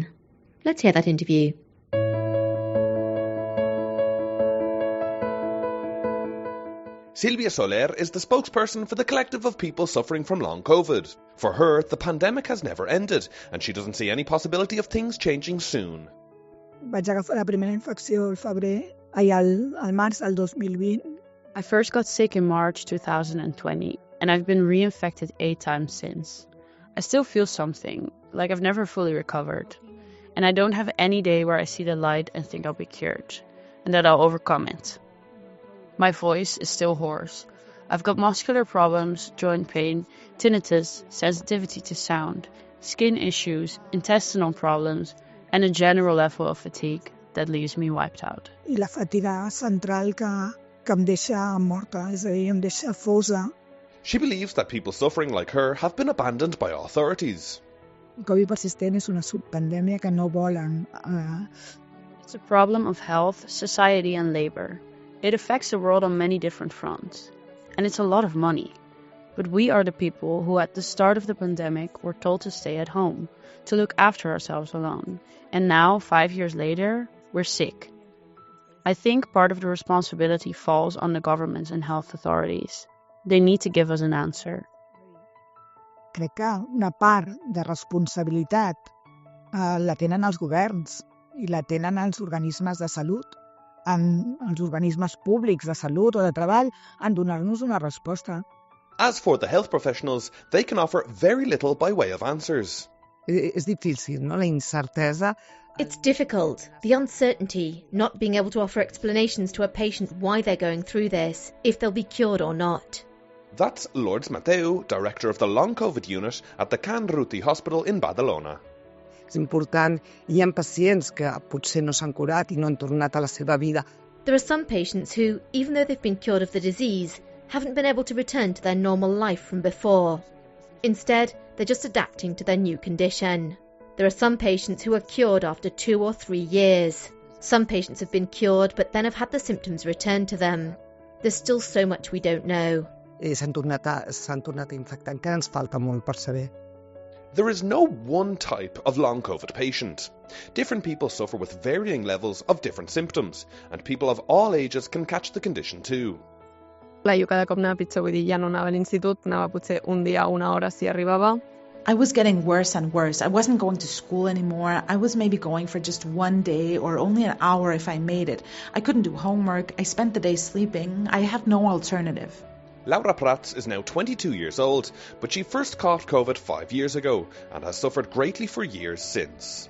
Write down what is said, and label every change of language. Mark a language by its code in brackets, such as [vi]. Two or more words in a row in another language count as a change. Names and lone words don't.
[en] Let's hear that interview. Silvia Soler is the spokesperson for the collective of people suffering from long COVID. For her, the pandemic has never ended, and she doesn't see any possibility of things changing soon. [ca] Vaig agafar la primera infecció al març del 2020. [en] I first got sick in March 2020, and I've been reinfected 8 times since. I still feel something, like I've never fully recovered. And I don't have any day where I see the light and think I'll be cured, and that I'll overcome it. My voice is still hoarse. I've got muscular problems, joint pain, tinnitus, sensitivity to sound, skin issues, intestinal problems, and a general level of fatigue that leaves me wiped out. [ca] I la fatiga central que em deixa morta, és a dir, em deixa fosa. [en] She believes that people suffering like her have been abandoned by authorities. [ca] El Covid persistent és una subpandèmia que no volen. [en] It's a problem of health, society, and labor. It affects the world on many different fronts. And it's a lot of money. But we are the people who at the start of the pandemic were told to stay at home, to look after ourselves alone. And now, 5 years later, we're sick. I think part of the responsibility falls on the governments and health authorities. They need to give us an answer. [ca] Crec que una part de responsabilitat la tenen els governs i la tenen els organismes de salut, els organismes públics de salut o de treball, en donar-nos una resposta. [en] As for the health professionals, they can offer very little by way of answers. [ca] És difícil, no? La incertesa. [en] It's difficult, the uncertainty, not being able to offer explanations to a patient why they're going through this, if they'll be cured or not. That's Lourdes Mateu, director of the Long COVID unit at the Can Ruti Hospital in Badalona. [ca] És important. Hi ha pacients que potser no s'han curat i no han tornat a la seva vida. [en] There are some patients who, even though they've been cured of the disease, haven't been able to return to their normal life from before. Instead, they're just adapting to their new condition. There are some patients who are cured after 2 or 3 years. Some patients have been cured but then have had the symptoms return to them. There's still so much we don't know. [ca] S'han tornat a infectar. Encara ens falta molt per saber. [en] There is no one type of long COVID patient. Different people suffer with varying levels of different symptoms, and people of all ages can catch the condition too. [ca] Jo cada cop anava pitjor, vull dir, ja no anava a l'institut, anava potser un dia o una hora si arribava. [en] I was getting worse and worse. I wasn't going to school anymore. I was maybe going for just one day or only an hour if I made it. I couldn't do homework. I spent the day sleeping. I had no alternative. Laura Prats is now 22 years old, but she first caught COVID 5 years ago and has suffered greatly for years since.